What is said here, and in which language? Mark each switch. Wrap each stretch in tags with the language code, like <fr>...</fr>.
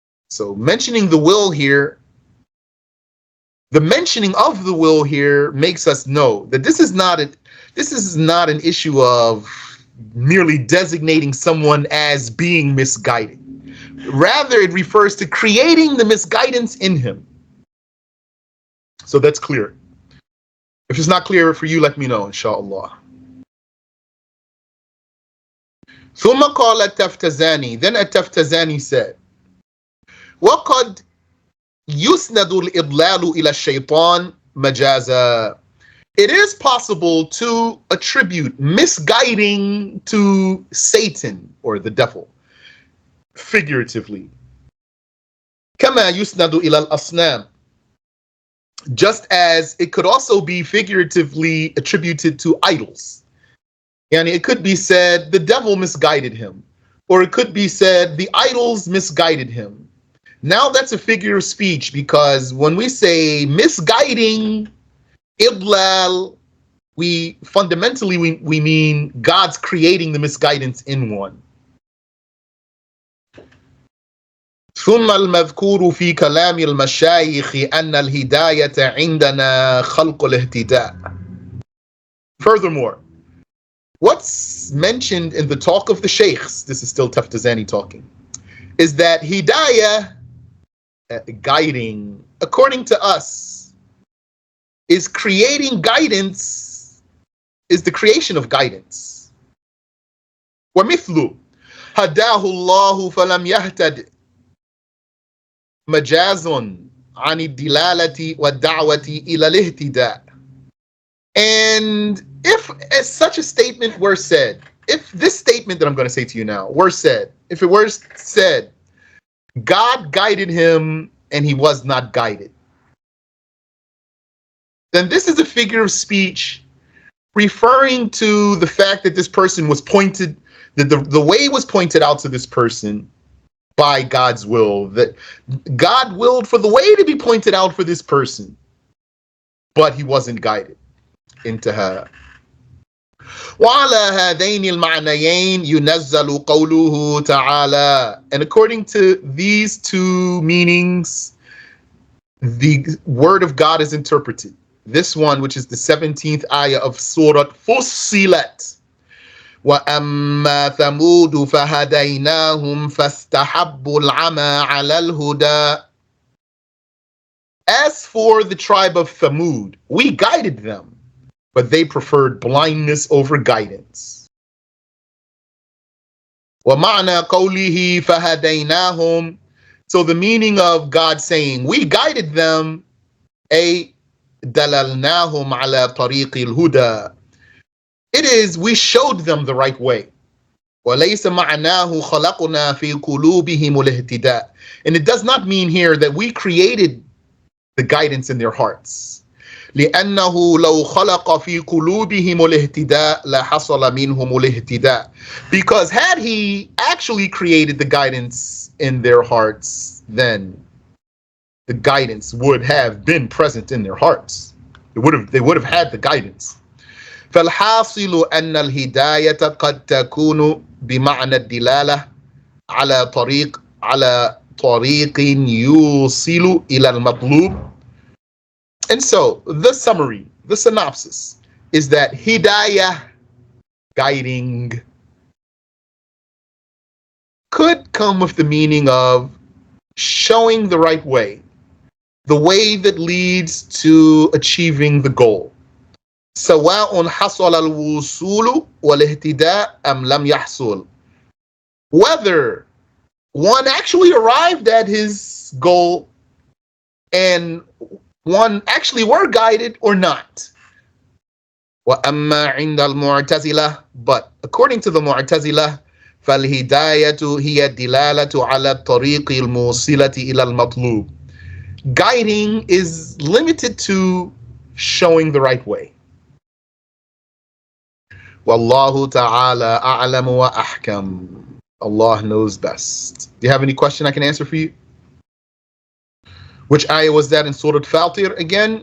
<en>So mentioning the will here, the mentioning of the will here makes us know that this is not an issue of merely designating someone as being misguided. Rather, it refers to creating the misguidance in him. So that's clear. If it's not clear for you, let me know, inshallah.</en> <ar>ثم قال التفتزاني,</ar> <en>then التفتزاني said,</en> <ar>وقد يسند الإضلال إلى الشيطان مجازا.</ar> <en>It is possible to attribute misguiding to Satan or the devil, figuratively.</en> <ar>كما يسند إلى الأصنام.</ar> <en>Just as it could also be figuratively attributed to idols. And it could be said the devil misguided him, or it could be said the idols misguided him. Now that's a figure of speech, because when we say misguiding, idlal, we fundamentally mean God's creating the misguidance in one.</en> <ar>ثم المذكور في كلام المشايخ أن الهداية عندنا خلق الاهتداء.</ar> <en>Furthermore, what's mentioned in the talk of the Shaykhs, this is still Taftazani talking, is that hidayah, guiding, according to us, is creating guidance, is the creation of guidance.</en> <ar>ومثل هداه الله فلم يهتد مجاز عن الدلالة والدعوة إلى الاهتداء.</ar> <en>And if such a statement were said, if this statement that I'm going to say to you now were said, if it were said, God guided him and he was not guided, then this is a figure of speech referring to the fact that this person was pointed, that the way was pointed out to this person by God's will, that God willed for the way to be pointed out for this person, but he wasn't guided.</en> <ar>انتهى. وعلى هذين المعنيين ينزل قوله تعالى.</ar> <en>And according to these two meanings, the word of God is interpreted. This one, which is the 17th ayah of Surah Fussilat.</en> <ar>وَأَمَّا ثَمُودُ فَهَدَيْنَاهُمْ فَاسْتَحَبُّوا الْعَمَى عَلَى الْهُدَى.</ar> <en>As for the tribe of Thamud, we guided them, but they preferred blindness over guidance.</en> <ar>وَمَعْنَى قَوْلِهِ فَهَدَيْنَاهُمْ.</ar> <en>So the meaning of God saying, we guided them,</en> <ar>أي دَلَلْنَاهُمْ عَلَى طَرِيقِ الْهُدَى.</ar> <en>It is, we showed them the right way.</en> <ar>وَلَيْسَ مَعْنَاهُ خَلَقْنَا فِي قُلُوبِهِمُ الْاهْتِدَاء.</ar> <en>And it does not mean here that we created the guidance in their hearts.</en> <ar>لأنه لو خلق في قلوبهم الاهتداء لحصل منهم الاهتداء.</ar> <en>Because had he actually created the guidance in their hearts, then the guidance would have been present in their hearts. They would have had the guidance.</en> <ar>فالحاصل أن الهداية قد تكون بمعنى الدلالة على طريق يوصل إلى المطلوب.</ar> <en>And so the summary, the synopsis is that hidayah, guiding, could come with the meaning of showing the right way, the way that leads to achieving the goal.</en> <ar>سواء حصل الوصول والاهتداء أم لم يحصل.</ar> <en>Whether one actually arrived at his goal and one actually were guided or not.</en> <ar>وأما عند المعتزلة,</ar> <en>but according to the Mu'tazila,</en> <ar>فالهداية هي الدلالة على الطريق الموصلة إلى المطلوب.</ar> <en>Guiding is limited to showing the right way.</en> <ar>Wallahu ta'ala a'lamu wa ahkam.</ar> <en>Allah knows best. Do you have any question I can answer for you? Which ayah was that in Surah Fatir again?</en>